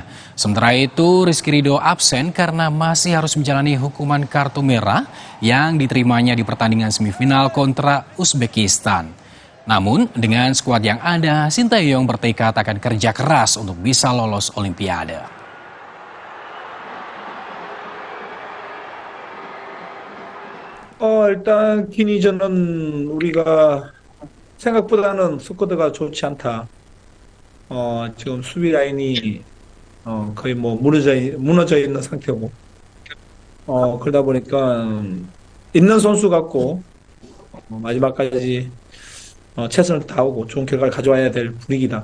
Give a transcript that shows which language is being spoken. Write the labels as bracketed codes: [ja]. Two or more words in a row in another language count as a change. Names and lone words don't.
[id] Sementara itu Rizky Ridho absen karena masih harus menjalani hukuman kartu merah yang diterimanya di pertandingan semifinal kontra Uzbekistan. Namun, dengan skuad yang ada, Sinteyong bertekad akan kerja keras untuk bisa lolos Olimpiade. [ko] 일단 기니전은 우리가 생각보다는 스쿼드가 좋지 않다. 지금 수비 라인이 거의 뭐 무너져 있는 상태고, 그러다 보니까 있는 선수 같고 마지막까지 최선을 다하고 좋은 결과를 가져와야 될 분위기다.